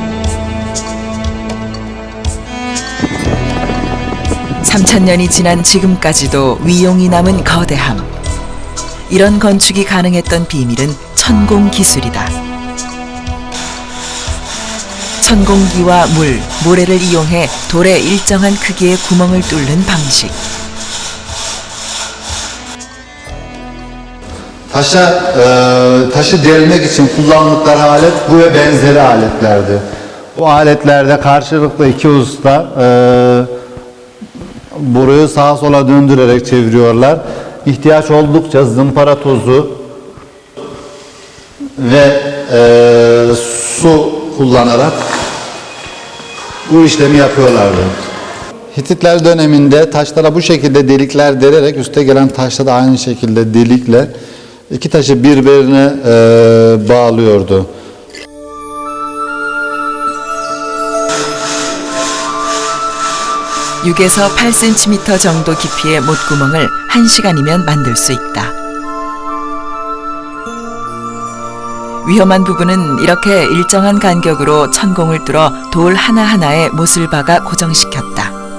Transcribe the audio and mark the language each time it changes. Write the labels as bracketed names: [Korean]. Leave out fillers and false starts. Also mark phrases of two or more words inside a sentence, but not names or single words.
[Korean] 3000년이 지난 지금까지도 위용이 남은 거대함. 이런 건축이 가능했던 비밀은 천공 기술이다. 천공기와 물, 모래를 이용해 돌에 일정한 크기의 구멍을 뚫는 방식. [Turkish] Taşı delmek için kullandıkları alet bu ve benzeri aletlerdi. Bu aletlerde karşılıklı iki usta boruyu sağa sola döndürerek çeviriyorlar. İhtiyaç oldukça zımpara tozu ve su kullanarak bu işlemi yapıyorlardı. Hititler döneminde taşlara bu şekilde delikler delerek üste gelen taşta da aynı şekilde delikler iki taşı birbirine bağlıyordu. [Korean] (6에서 8cm) 정도 깊이의 못구멍을 1시간이면 만들 수 있다. 위험한 부분은 이렇게 일정한 간격으로 천공을 뚫어 돌 하나하나에 못을 박아 고정시켰다.